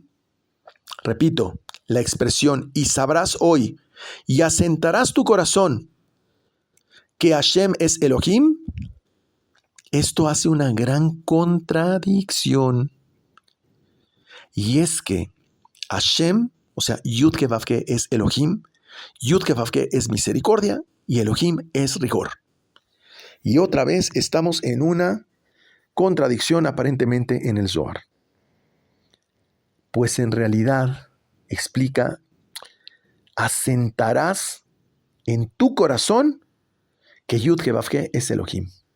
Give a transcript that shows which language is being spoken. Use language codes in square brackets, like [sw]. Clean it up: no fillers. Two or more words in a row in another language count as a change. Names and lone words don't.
[es] Repito, la expresión, y sabrás hoy, y asentarás tu corazón, que Hashem es Elohim. Esto hace una gran contradicción. Y es que Hashem, o sea, Yud-Ke-Vav-Ke es Elohim, Yud-Ke-Vav-Ke es misericordia y Elohim es rigor. Y otra vez estamos en una contradicción aparentemente en el Zohar. Pues en realidad explica, asentarás en tu corazón que Yud-Ke-Vav-Ke es Elohim.